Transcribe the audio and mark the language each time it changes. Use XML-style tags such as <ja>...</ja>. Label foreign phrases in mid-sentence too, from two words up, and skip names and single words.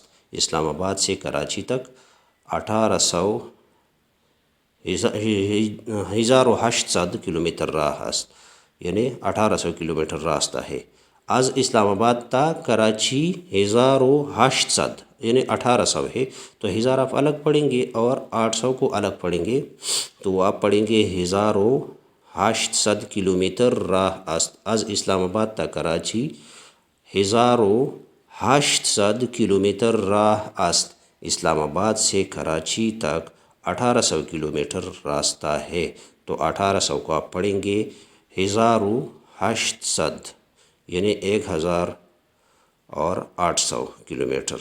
<ur>اسلام آباد سے کراچی تک 1800 کلومیٹر</ur> <fa>راہ است</fa> <ur>یعنی 1800 کلومیٹر راستہ ہے.</ur> <fa>از اسلام آباد تا کراچی</fa> <ur>1800 یعنی 1800 ہے تو 1000 آپ الگ پڑھیں گے اور 800 کو الگ پڑھیں گے تو آپ پڑھیں گے 1800 کلومیٹر</ur> <fa>راہ است. از اسلام آباد تا کراچی 1800 کلومیٹر راہ است.</fa> <ur>اسلام آباد سے کراچی تک 1800 کلومیٹر راستہ ہے تو 1800 کو آپ پڑھیں گے 1800 یعنی 1800 کلومیٹر.</ur>